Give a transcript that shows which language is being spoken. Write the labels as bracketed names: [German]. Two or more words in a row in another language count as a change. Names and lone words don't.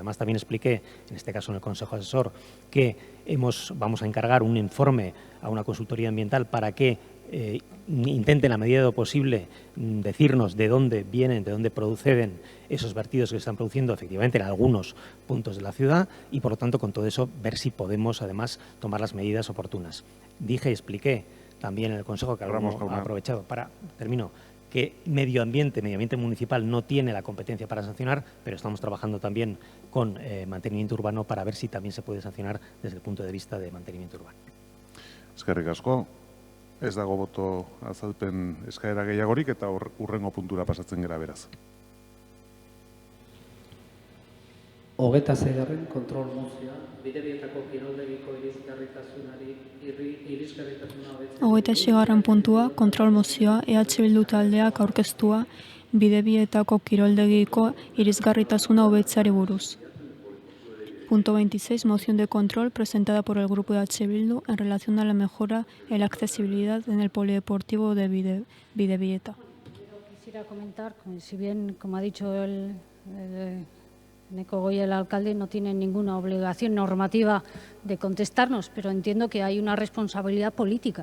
[Spanish] Además, también expliqué, en este caso en el Consejo Asesor, que vamos a encargar un informe a una consultoría ambiental para que intenten, a medida de lo posible, decirnos de dónde vienen, de dónde proceden esos vertidos que se están produciendo efectivamente en algunos puntos de la ciudad y, por lo tanto, con todo eso, ver si podemos, además, tomar las medidas oportunas. Dije y expliqué también en el Consejo que habíamos aprovechado para, termino, que medio ambiente municipal no tiene la competencia para sancionar, pero estamos trabajando también con mantenimiento urbano para ver si también se puede sancionar desde el punto de vista de mantenimiento urbano. [Basque] Eskerrik asko, ez dago boto azalpen eskaera gehiagorik eta hurrengo puntura pasatzen gera beraz. 26. kontrol mozioa, bidebietako kiroldegiko irisgarritasunari irisgarritasuna hobetzeko. 26. puntua, kontrol mozioa, EH Bildu taldeak aurkeztua bidebietako kiroldegiko irisgarritasuna hobetzeari buruz. [Spanish] Punto 26. Moción de control presentada por el Grupo de EH Bildu en relación a la mejora en la accesibilidad en el polideportivo de Bidebieta. Quisiera comentar, si bien, como ha dicho el Eneko Goia, el alcalde, no tiene ninguna obligación normativa de contestarnos, pero entiendo que hay una responsabilidad política.